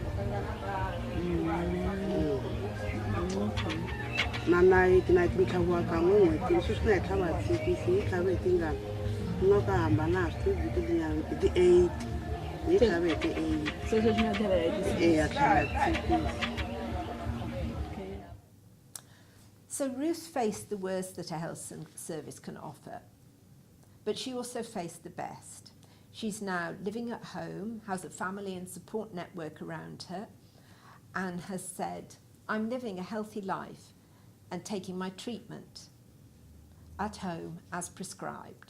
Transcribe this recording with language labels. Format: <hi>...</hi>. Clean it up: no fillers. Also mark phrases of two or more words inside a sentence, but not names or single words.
<ts>na nayiti ni tlhaviwa kan'we n'hwetini sweswi na hi tlhava hi thekisi yi tlhave hi tingani ni nga ka hambana ha swi tivi tinyana hi ti-8 hi tlhave hi ti-8 eya tlhava hi thekisi.</ts> <en>So Ruth faced the worst that a health service can offer, but she also faced the best. She's now living at home, has a family and support network around her, and has said, I'm living a healthy life and taking my treatment at home as prescribed.</en>